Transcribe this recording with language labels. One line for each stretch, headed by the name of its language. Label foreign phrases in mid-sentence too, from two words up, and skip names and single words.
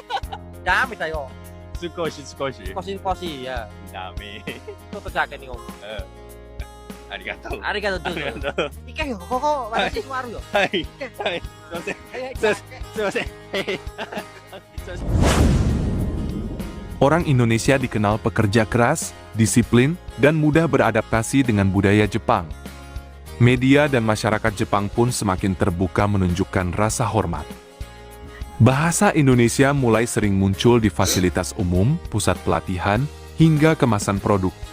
Japanese: ダメだよ。少し。少し少し、いや。ダメ。ちょっとじゃあ、日本語。ありがとう。ありがとう、どうぞ。ありがとう。行けよ、ここ、私座るよ。はい。行け。はい。すいません。はいはい、すいません。はい。すいません。
Indonesian: Orang Indonesia dikenal pekerja keras, disiplin, dan mudah beradaptasi dengan budaya Jepang. Media dan masyarakat Jepang pun semakin terbuka menunjukkan rasa hormat. Bahasa Indonesia mulai sering muncul di fasilitas umum, pusat pelatihan, hingga kemasan produk.